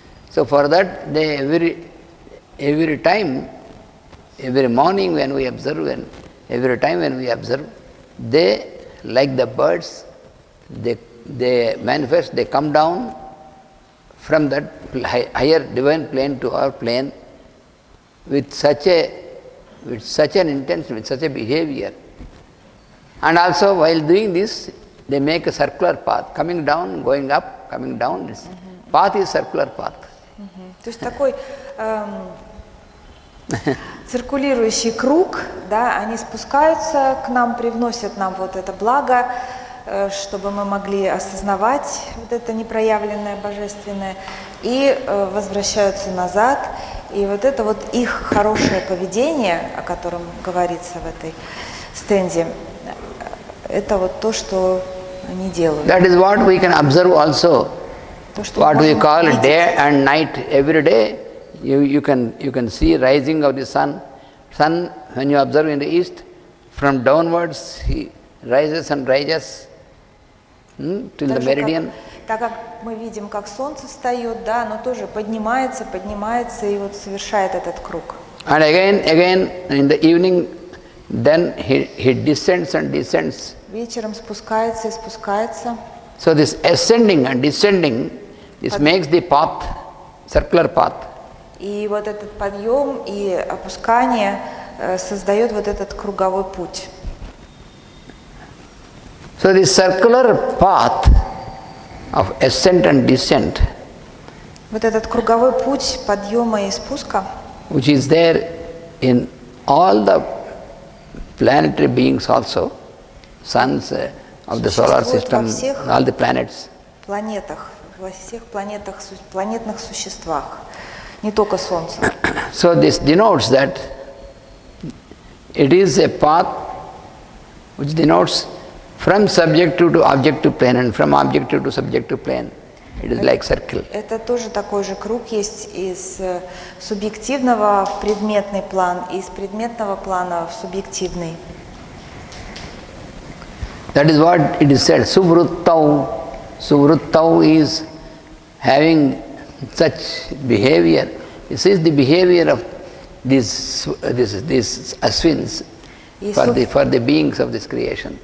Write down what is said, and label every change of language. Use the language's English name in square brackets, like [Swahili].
[English] So for that, they every time, every morning when we observe, and every time when we observe, they, like the birds, they manifest, they come down from that higher divine plane to our plane with such an intention, with such a behavior. And also while doing this, they make a circular path, coming down, going up, coming down. This path is circular path. [Russian] То есть такой циркулирующий круг, да, они спускаются к нам, привносят нам вот это благо, чтобы мы могли осознавать вот это непроявленное божественное, и возвращаются назад. И вот это вот их хорошее поведение, о котором говорится в этой стенде, это вот то, что они делают. [English] That is what we can observe also. What we call day and night. Every day you can see rising of the sun. Sun, when you observe in the east, from downwards he rises and rises till the meridian. [Russian] Так как мы видим, как солнце встает, да, оно тоже поднимается и вот совершает этот круг. [English] And again in the evening, then he descends and descends. [Russian] Вечером спускается и спускается. [English] So this ascending and descending, this makes the path, circular path. [Russian] И вот этот подъем и опускание создает вот этот круговой путь. [English] So this circular path of ascent and descent, [Russian] вот этот круговой путь подъема и спуска, [English] which is there in all the planetary beings also, suns of the solar system, all the planets. [Russian] Планетах, во всех планетных существах, не только Солнце. [English] So this denotes that it is a path which denotes from subjective to objective plane and from objective to subjective plane. It is like circle. [Russian] Это тоже такой же круг есть из субъективного в предметный план, и из предметного плана в субъективный. [English] That is what it is said. Suvruttau. Suvruttau is having such behavior. This is the behavior of these Aswins for the beings of this creation.